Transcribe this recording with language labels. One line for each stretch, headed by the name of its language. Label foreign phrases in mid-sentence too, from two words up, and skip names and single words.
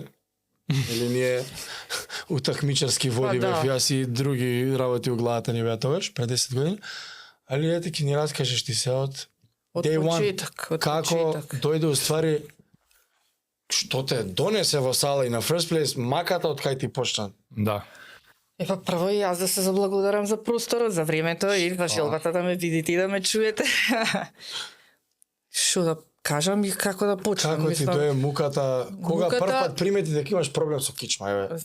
Macedonian: Или ние у такмичарски води Па, да. бев, јас и други работи у главата ни беа тогаш, пред 10 години. Али ете ќе ни раскажеш ти се од Од
English: Day one,
Macedonian: почеток, од како почеток. дојде уствари што те донесе во сала и на
English: first place,
Macedonian: маката од кај ти почна. Да. Па прво и јас да се заблагодарам за просторот, за времето и за желбата да ме видите и да ме чуете. Што да кажам и како да почнам? Како ти дое муката, кога Муката- прв пат примети дека имаш проблем со кичма, еве,